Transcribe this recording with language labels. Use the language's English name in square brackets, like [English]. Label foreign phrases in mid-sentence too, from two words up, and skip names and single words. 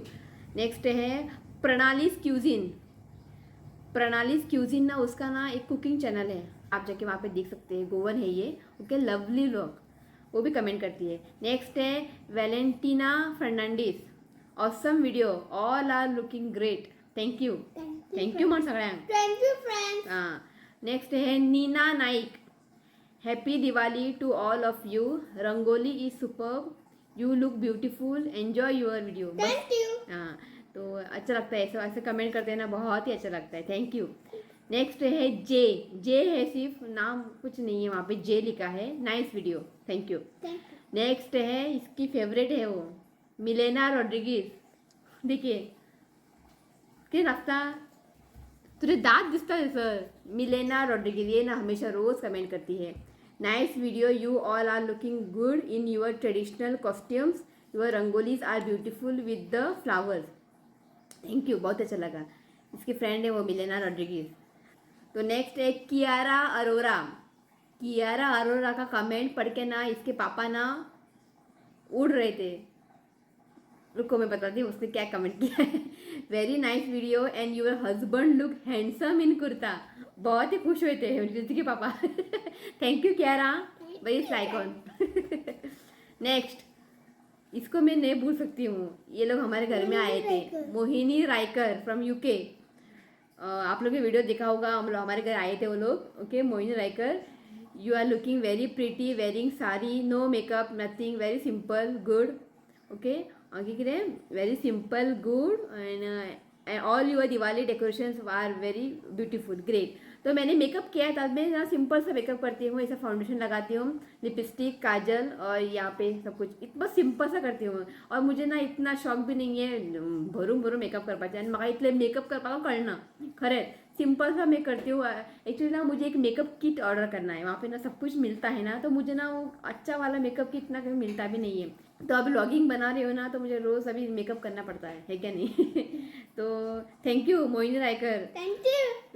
[Hindi] नेक्स्ट है प्रणालीज क्यूजिन ना उसका ना एक कुकिंग चैनल है, आप जाके वहाँ पे देख सकते हैं, गोवन है ये। [English] okay, lovely vlog, [Hindi] वो भी कमेंट करती है। नेक्स्ट है वैलेंटीना फर्नांडिस, [English] awesome video, all are looking great, thank you [Konkani] म्हण सगळ्यांक। [English] thank you friends. हाँ, नेक्स्ट है नीना नाइक, happy Diwali to all of you, rangoli is superb, you look beautiful, enjoy your video. thank you. [Hindi] हाँ, तो अच्छा लगता है ऐसे कमेंट करते हैं ना, बहुत ही अच्छा लगता है, [English] thank you. [Hindi] नेक्स्ट है जे है, सिर्फ नाम कुछ नहीं है वहाँ पे, जे लिखा है, [English] nice video, thank you. [Hindi] नेक्स्ट है इसकी फेवरेट है वो मिलेना रॉड्रिगीज, देखिए क्या लगता [Konkani] तुझे दांत दिसता [Hindi] है सर। मिलेना रॉड्रिगीज ये ना हमेशा रोज़ कमेंट करती है, [English] nice video, you all are looking good in your traditional costumes, your rangolis are beautiful with the flowers, thank you, [Hindi] बहुत अच्छा लगा। इसकी फ्रेंड है वो मिलेना रॉड्रिगीज। तो नेक्स्ट है कियारा अरोरा का कमेंट पढ़ के ना इसके पापा ना उड़ रहे थे। रुको मैं बताती हूँ उसने क्या कमेंट किया है। [English] very nice video and your husband look handsome in kurta, [Hindi] बहुत ही खुश हुए थे ऋतिक के पापा। [English] thank you Kiara, very लाइकॉन। [Hindi] नेक्स्ट, इसको मैं नहीं भूल सकती हूँ, ये लोग हमारे घर में आए थे, मोहिनी रायकर [English] from UK. [Hindi] आप लोग ने वीडियो देखा होगा, हम लोग हमारे घर आए थे वो लोग। ओके, मोहिनी रायकर, [English] you are looking very pretty, wearing saree, no makeup, nothing, very simple, good. ओके, [Konkani] आगे कितें [English] very simple, good and all your Diwali decorations are very beautiful, great. [Hindi] तो मैंने मेकअप किया है, तब मैं ना सिंपल सा मेकअप करती हूँ, ऐसा फाउंडेशन लगाती हूँ, लिपस्टिक, काजल और यहाँ पे सब कुछ इतना सिंपल सा करती हूँ। और मुझे ना इतना शौक भी नहीं है [Konkani] भरून भरून मेकअप करपाचे, आणि म्हाका इतले मेकअप करपाक कळना खरे, [Hindi] सिंपल सा मैं करती हूँ। एक्चुअली ना मुझे एक [English] makeup kit order [Hindi] करना है, वहाँ पे ना सब कुछ मिलता है ना, तो मुझे ना वो अच्छा वाला [English] makeup kit [Hindi] ना कहीं मिलता भी नहीं है। तो अभी व्लॉगिंग बना रही हो ना, तो मुझे रोज़ अभी मेकअप करना पड़ता है क्या नहीं? तो [English] thank you [Hindi] मोहिनी रायकर, [English] thank you.